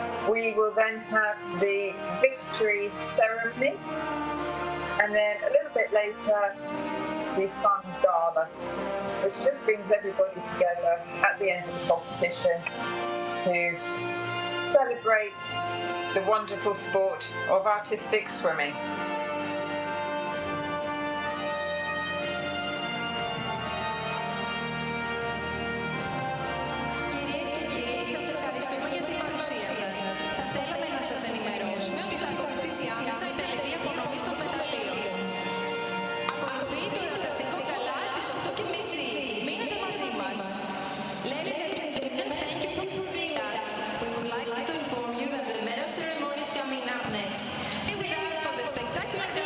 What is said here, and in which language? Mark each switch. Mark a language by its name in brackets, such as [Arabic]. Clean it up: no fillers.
[English] We will then have the victory ceremony, and then a little bit later the fun gala, which just brings everybody together at the end of the competition to celebrate the wonderful sport of artistic swimming. [Greek] Κυρίες και κύριοι, σας ευχαριστούμε για την παρουσία σας. Θα θέλαμε να σας ενημερώσουμε ότι θα ακολουθήσει άμεσα η τελετή απονομής των μεταλλίων. Ακολουθεί το εορταστικό γκαλά στις 8:30. Μείνετε μαζί μας. [English] Ladies and gentlemen, thank you for being us. We would like to inform you that the medal ceremony is coming up next. Be with us for the spectacular